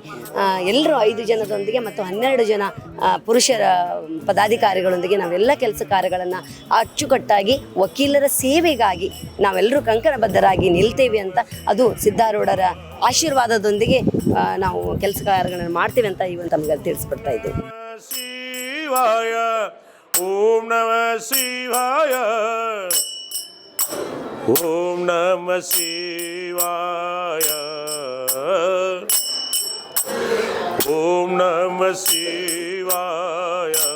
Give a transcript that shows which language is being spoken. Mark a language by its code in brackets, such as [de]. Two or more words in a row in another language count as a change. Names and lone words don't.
[kn] ಎಲ್ಲರೂ 5 ಜನದೊಂದಿಗೆ ಮತ್ತು 12 ಜನ ಪುರುಷರ ಪದಾಧಿಕಾರಿಗಳೊಂದಿಗೆ ನಾವೆಲ್ಲ ಕೆಲಸ ಕಾರ್ಯಗಳನ್ನು ಅಚ್ಚುಕಟ್ಟಾಗಿ ವಕೀಲರ ಸೇವೆಗಾಗಿ ನಾವೆಲ್ಲರೂ ಕಂಕಣಬದ್ಧರಾಗಿ ನಿಲ್ತೇವೆ ಅಂತ, ಅದು ಸಿದ್ಧಾರೂಢರ ಆಶೀರ್ವಾದದೊಂದಿಗೆ ನಾವು ಕೆಲಸ ಕಾರ್ಯಗಳನ್ನು ಮಾಡ್ತೀವಿ ಅಂತ ಇವತ್ತು ನಮಗೆ ತಿಳಿಸ್ಬಿಡ್ತಾ ಇದ್ದೇವೆ. [sa] ಶಿವಾಯ ಓಂ ನಮಃ ಶಿವಾಯ ಓಂ ನಮಃ ಶಿವಾಯ ಓಂ ನಮಃ ಶಿವಾಯ